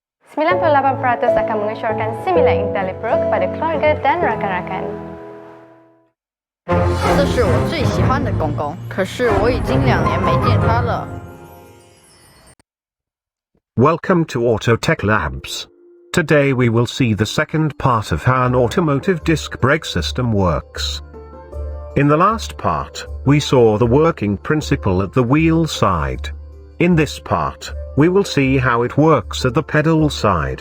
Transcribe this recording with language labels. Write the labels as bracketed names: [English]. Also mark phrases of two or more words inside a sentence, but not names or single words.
[Malay] 98% akan mengesyorkan sim milik Caliper kepada keluarga dan rakan-rakan. [Chinese] 这是我最喜欢的公公，可是我已经2年没见他了。 [English] Welcome to Autotech Labs. Today we will see the second part of how an automotive disc brake system works. In the last part, we saw the working principle at the wheel side. In this part, we will see how it works at the pedal side.